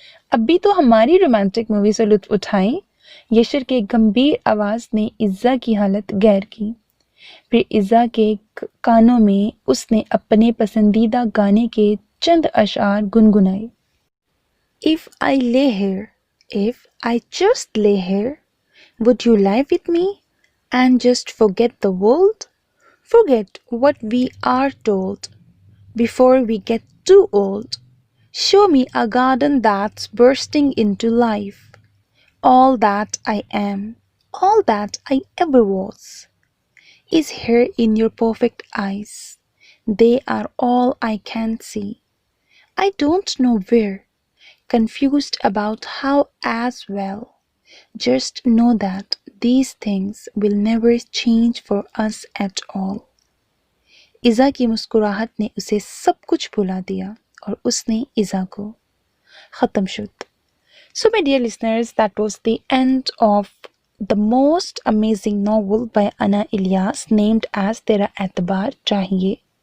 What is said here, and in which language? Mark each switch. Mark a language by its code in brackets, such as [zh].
[ur] اب بھی تو ہماری رومانٹک مووی سے لطف اٹھائیں۔ یشر کے گمبھیر آواز نے ایزا کی حالت غیر کی۔ پھر ایزا کے کانوں میں اس نے اپنے پسندیدہ گانے کے چند اشعار گنگنائے۔ [en] If I lay here, if I just lay here, would you lie with me and just forget the world? Forget what we are told before we get too old. Show me a garden that's bursting into life. All that I am, all that I ever was, is here in your perfect eyes. They are all I can see. I don't know where, confused about how as well. Just know that these things will never change for us at all. [ur] ایزا کی مسکراہٹ نے اسے سب کچھ بھلا دیا اور اس نے ایزا کو۔ ختم شد۔ [en] So my dear listeners, that was the end of the most amazing novel by Ana Ilyas named as Tera Aitbar Chahiye.